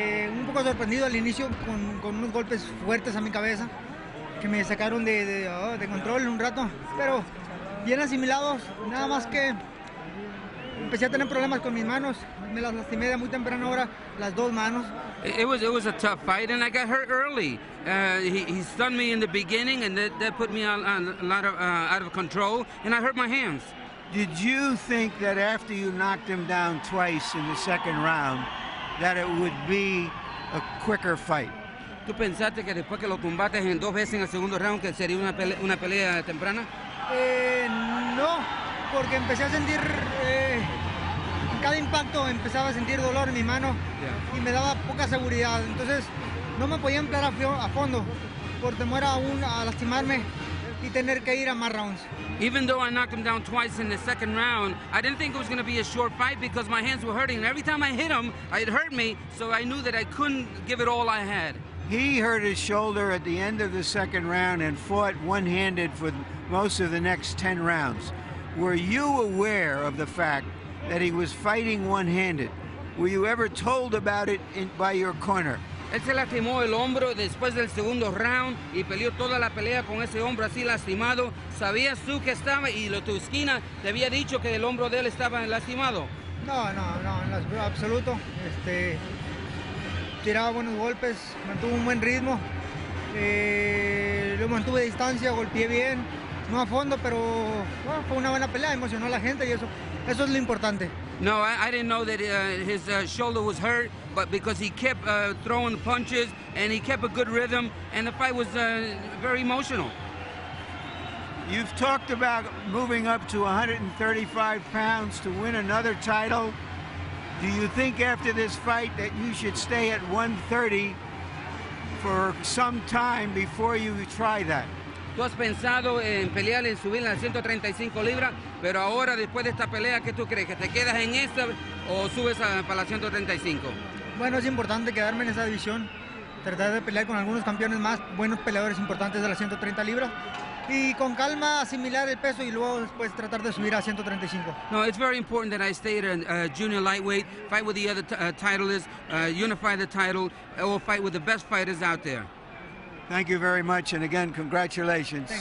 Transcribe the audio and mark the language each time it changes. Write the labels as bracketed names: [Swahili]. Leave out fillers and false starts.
[Spanish] Un poco sorprendido al inicio con unos golpes fuertes a mi cabeza que me sacaron de control un rato, pero bien asimilados, nada más que empecé a tener problemas con mis manos, me las lastimé de muy temprana hora, las dos manos. [English] It was a tough fight, and I got hurt early. He stunned me in the beginning, and that put me on a lot of out of control, and I hurt my hands. Did you think that after you knocked him down twice in the second round, that it would be a quicker fight? [Spanish] ¿Tú pensaste que después que lo tumbaste en 2 veces en el segundo round que sería una pelea temprana? No, porque empecé a sentir, cada impacto empezaba a sentir dolor en mi mano y me daba poca seguridad. Entonces no me podía emplear a fondo por temor a lastimarme y tener que ir a más rounds. [English] Even though I knocked him down twice in the second round, I didn't think it was going to be a short fight because my hands were hurting. And every time I hit him, it hurt me, so I knew that I couldn't give it all I had. He hurt his shoulder at the end of the second round and fought one-handed for most of the next 10 rounds. Were you aware of the fact that he was fighting one-handed? Were you ever told about it by your corner? [Spanish] Él se lastimó el hombro después del segundo round y peleó toda la pelea con ese hombro así lastimado. ¿Sabías tú que estaba y tu esquina te había dicho que el hombro de él estaba lastimado? No, en absoluto. Tiraba buenos golpes, mantuvo un buen ritmo, lo mantuve a distancia, golpeé bien, no a fondo, pero bueno, fue una buena pelea, emocionó a la gente y eso es lo importante. [English] No, I didn't know that his shoulder was hurt, but because he kept throwing punches and he kept a good rhythm, and the fight was very emotional. You've talked about moving up to 135 pounds to win another title. Do you think after this fight that you should stay at 130 for some time before you try that? [Spanish] ¿Tú has pensado en pelear, en subir a 135 libras? Pero ahora, después de esta pelea, ¿qué tú crees? ¿Que te quedas en esta o subes para la 135? Bueno, es importante quedarme en esa división, tratar de pelear con algunos campeones más, buenos peleadores importantes de las 130 libras. Y con calma asimilar el peso y luego después tratar de subir a 135. [English] No, it's very important that I stay at junior lightweight, fight with the other titleists, unify the title, or fight with the best fighters out there. Thank you very much, and again, congratulations.